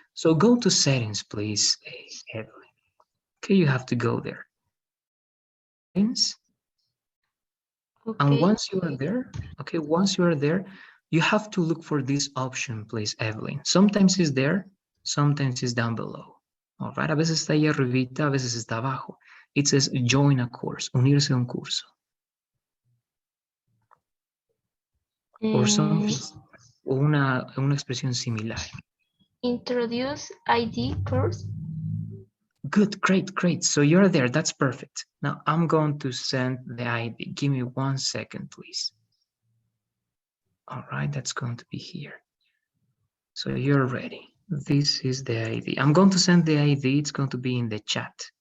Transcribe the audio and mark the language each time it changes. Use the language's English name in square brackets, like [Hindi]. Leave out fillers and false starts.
[English] So go to settings, please, Evelyn. Okay, you have to go there. Settings. And Okay. once you are there, okay, once you are there, you have to look for this option, please, Evelyn. Sometimes it's there, sometimes it's down below. All right, [Spanish] a veces está ahí arribita, a veces está abajo. [English] It says join a course, [Spanish] unirse a un curso, [English] or Uh, something, [Spanish] o una expresión similar. [English] introduce ID course. Good, great, great. So you're there, that's perfect. Now I'm going to send the ID. Give me 1 second, please. All right, that's going to be here. So you're ready. This is the ID. I'm going to send the ID. It's going to be in the chat.